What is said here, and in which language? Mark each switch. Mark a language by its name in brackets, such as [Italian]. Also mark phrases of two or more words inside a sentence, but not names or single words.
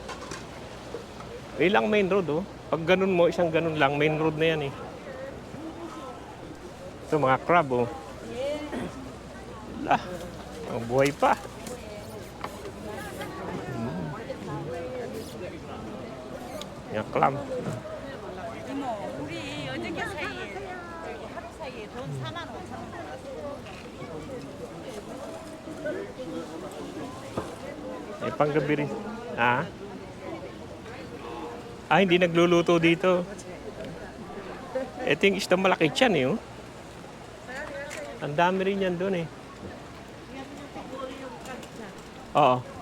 [Filipino] Lang [English] main road, [Filipino] oh. Pag ganun mo, isang ganun lang, [English] main road [Filipino] na yan, eh. Ito, mga crab, oh. Wala, ang buhay pa. Yung clam. [Korean] 이모, 우리 어저께 사이에 저기 하루 사이에 돈 4만 5천 원 벌었어. [Filipino] May panggabi rin. Ah? Hindi nagluluto dito. Ito yung isda malaki tiyan, eh, oh. Ang dami rin yan doon, eh. Oo.